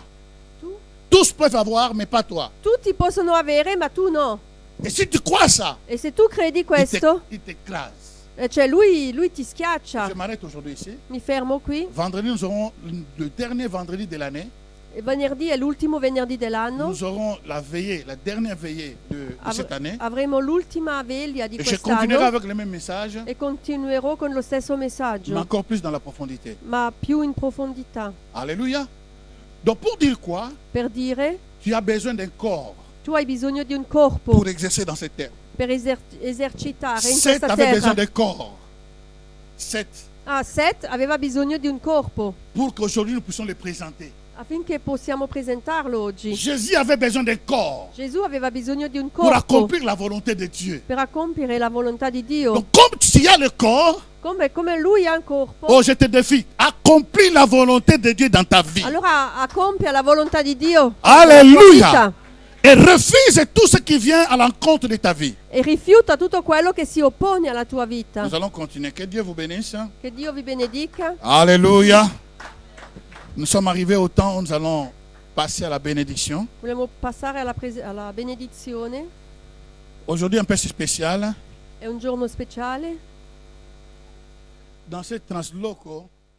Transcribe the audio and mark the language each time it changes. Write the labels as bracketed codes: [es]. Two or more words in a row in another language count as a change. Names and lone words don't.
[fr] Tu- Tous peuvent avoir, mais pas toi. [it] Tutti possono avere, ma tu no. [fr] Et si tu crois ça, [it] E se tu credi questo, [fr] il t'écrase. [it] cioè lui ti schiaccia. [fr] Je m'arrête aujourd'hui ici. [it] Mi fermo qui. [fr] Vendredi, nous aurons le dernier vendredi de l'année. [it] E venerdì è l'ultimo venerdì dell'anno. [fr] Nous aurons la veillée, la dernière veillée de cette année. [it] Avremo l'ultima veglia di [fr] Et je continuerai [it] quest'anno [fr] avec le même message, [it] e continuerò con lo stesso [fr] mais [it] messaggio, [fr] encore plus dans la profondité. [it] ma più in profondità. [fr] Alléluia. Donc pour dire quoi? [it] Per dire, [fr] Tu as besoin d'un corps [it] tu hai bisogno di un corpo [fr] pour exercer dans cette terre. [it] per esercitare in Seth questa [fr] avait besoin [it] terra. [fr] d'un corps. Seth, [it] Seth aveva bisogno di un corpo [fr] pour qu'aujourd'hui nous puissions le présenter. [it] affinché possiamo presentarlo oggi. [fr] Jésus avait besoin d'un corps [it] Gesù aveva bisogno di un [fr] pour [it] corpo [fr] accomplir la volonté de Dieu. [it] per compiere la volontà di Dio. [fr] Donc comme tu as le corps, [it] Come lui ha un corpo, [fr] oh je te défie, accomplis la volonté de Dieu dans ta vie. [it] allora accompia la volontà di Dio [fr] Alléluia. [it] nella tua vita [fr] Et refuse tout ce qui vient à l'encontre de ta vie. [it] e rifiuta tutto quello che si oppone alla tua vita. [fr] Nous allons continuer. Que Dieu vous bénisse. [it] Che Dio vi benedica. [fr] Alléluia. Nous sommes arrivés au temps où nous allons passer à la bénédiction. [it] Vogliamo passare alla benedizione. [fr] Aujourd'hui un peu spécial. [it] È un giorno speciale. [fr] Dans ce transloco,